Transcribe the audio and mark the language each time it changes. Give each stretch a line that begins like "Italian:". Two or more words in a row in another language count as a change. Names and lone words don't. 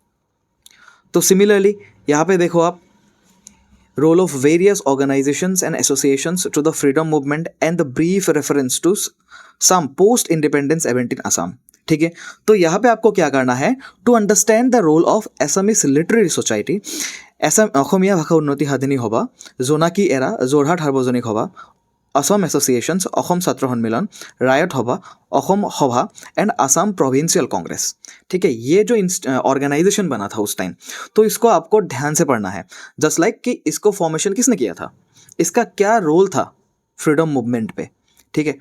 Hindi: तो सिमिलरली यहाँ पे देखो आप,
English: role of various organisations and associations to the freedom movement and the brief reference to some post independence event in Assam,
Hindi: ठीक है। तो यहाँ पे आपको क्या करना है,
English: to understand the role of Assamese Literary Society,
Assamese: অসমীয়া ভাষা উন্নতি সাধনী সভা, জোনাকী এৰা, যোৰহাট সাৰ্বজনিক সভা,
Hindi: असम एसोसिएशंस, असम छात्र सम्मेलन, रायट सभा, असम सभा एंड असम प्रोविंशियल कांग्रेस, ठीक है। ये जो ऑर्गेनाइजेशन बना था उस टाइम, तो इसको आपको ध्यान से पढ़ना है,
English: just like
Hindi: कि इसको फॉर्मेशन किसने किया था, इसका क्या रोल था
English: freedom movement
Hindi: पे, ठीक है।